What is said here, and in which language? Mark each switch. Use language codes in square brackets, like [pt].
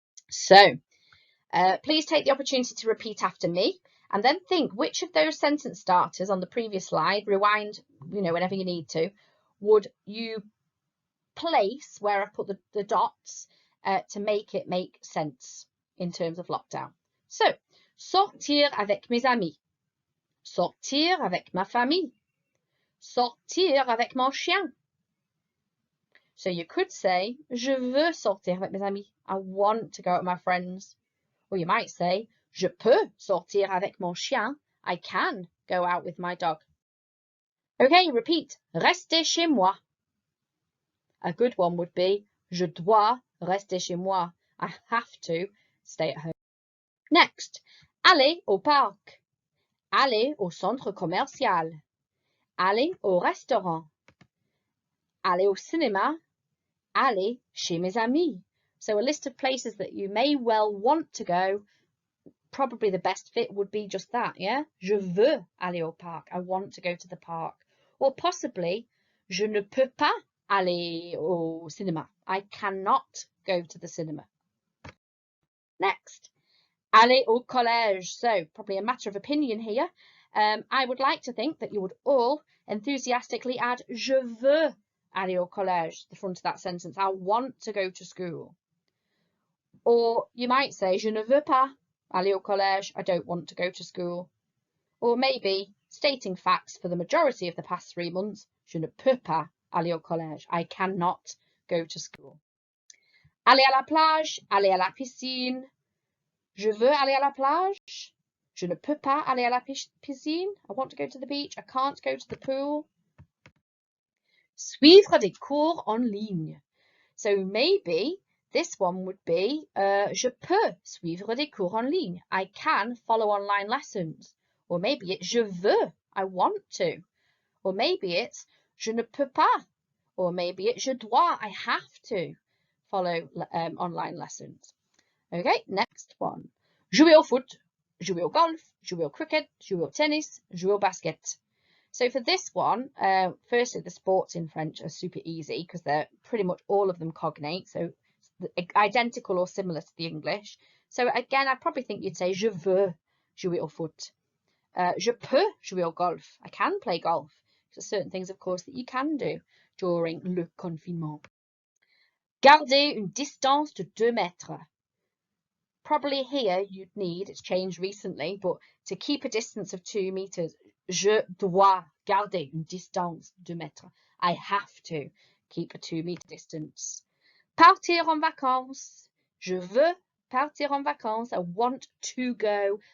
[en] So, please take the opportunity to repeat after me and then think which of those sentence starters on the previous slide, rewind, whenever you need to, would you place where I put the dots to make it make sense in terms of lockdown. [fr] So, sortir avec mes amis, sortir avec ma famille, sortir avec mon chien. [en] So you could say, [fr] je veux sortir avec mes amis. [en] I want to go out with my friends. Or you might say, [fr] je peux sortir avec mon chien. [en] I can go out with my dog. Okay, repeat. [fr] Rester chez moi. [en] A good one would be, [fr] je dois rester chez moi. [en] I have to stay at home. Next, [fr] aller au parc. Aller au centre commercial. Aller au restaurant. Aller au cinéma. Aller chez mes amis. [en] So a list of places that you may well want to go. Probably the best fit would be just that, yeah? [fr] Je veux aller au parc. [en] I want to go to the park. Or possibly, [fr] je ne peux pas aller au cinéma. [en] I cannot go to the cinema. Next, [fr] aller au collège. [en] So probably a matter of opinion here. I would like to think that you would all enthusiastically add [fr] je veux aller au collège [en] to the front of that sentence. I want to go to school. Or you might say [fr] je ne veux pas aller au collège. [en] I don't want to go to school. Or maybe stating facts for the majority of the past 3 months. [fr] Je ne peux pas aller au collège. [en] I cannot go to school. [fr] Aller à la plage, aller à la piscine. Je veux aller à la plage. Je ne peux pas aller à la piscine. [en] I want to go to the beach. I can't go to the pool. [fr] Suivre des cours en ligne. [en] So maybe this one would be [fr] je peux suivre des cours en ligne. [en] I can follow online lessons. Or maybe it's je veux. I want to. Or maybe it's [fr] je ne peux pas. [en] Or maybe it's je dois. I have to follow online lessons. Okay, next one. [fr] Jouer au foot, jouer au golf, jouer au cricket, jouer au tennis, jouer au basket. [en] So for this one, firstly, the sports in French are super easy because they're pretty much all of them cognate, so identical or similar to the English. So again, I probably think you'd say [fr] je veux jouer au foot. Je peux jouer au golf. [en] I can play golf. There's certain things, of course, that you can do during le confinement. [fr] Garder une distance de 2 mètres. [en] Probably here you'd need, it's changed recently, but to keep a distance of 2 meters, [fr] je dois garder une distance de 2 mètres. [en] I have to keep a 2 meter distance. [fr] Partir en vacances. Je veux Partir en vacances, [en] I want to go.